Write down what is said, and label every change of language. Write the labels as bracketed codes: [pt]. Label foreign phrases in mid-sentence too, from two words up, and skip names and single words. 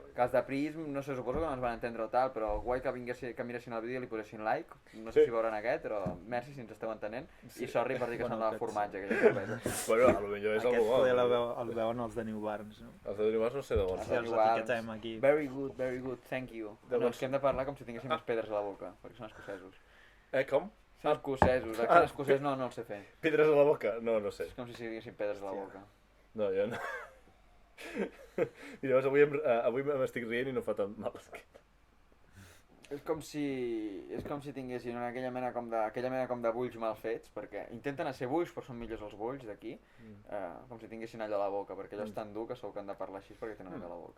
[ca] Que els de Prism, no sé, suposo que no ens van entendre o tal, però guai que miressin el vídeo i li posessin like. No sé si veuran aquest, però merci si ens esteu entenent. I sorry per dir que semblava formatge, aquella cervesa. Bueno, potser és algo bo. Aquest el veuen els de New Barns, no? Els de New Barns no sé d'on són. Els etiquetem aquí. [en] Very good, thank you. [ca] No, és que hem de parlar com si tinguéssim més pedres a la boca, perquè són escocesos. Com? Són escocesos, aquí l'escocès no el sé fer. Pedres a la boca? No sé. És com si tinguéssim pedres a la boca. No, jo no. I llavors avui m'estic rient i no fa tant mal. És com si tinguessin aquella mena com de bulls mal fets, perquè intenten ser bulls però són millors els bulls d'aquí, com si tinguessin allò a la boca, perquè allò és tan dur que segur que han de parlar així perquè tenen allò a la boca.